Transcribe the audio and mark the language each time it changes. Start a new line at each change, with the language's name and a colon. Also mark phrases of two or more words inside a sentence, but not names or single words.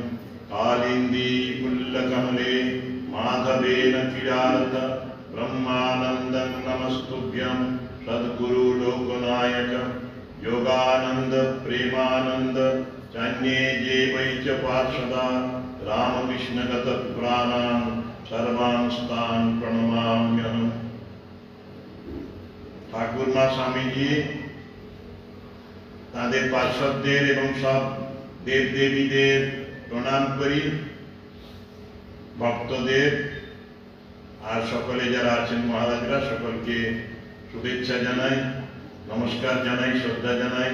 Sanskrit: कालिन्दी पुल्लकमले माधवेन क्रीडारत ब्रह्मानन्दं नमस्तुभ्यं। सद्गुरु लोकनायक योगानंद प्रेमानंद चान्ये जे वै च पार्षदा रामकृष्णगत प्राणान् सर्वांस्तान् प्रणमाम्यहम्।
Bangla: ঠাকুরমা স্বামীজি তাদের পার্শ্বদের এবং সব দেব দেবীদের প্রণাম করি, ভক্তদের আর সকলে যারা আছেন মহারাজরা সকলকে শুভেচ্ছা জানাই, নমস্কার জানাই, শ্রদ্ধা জানাই।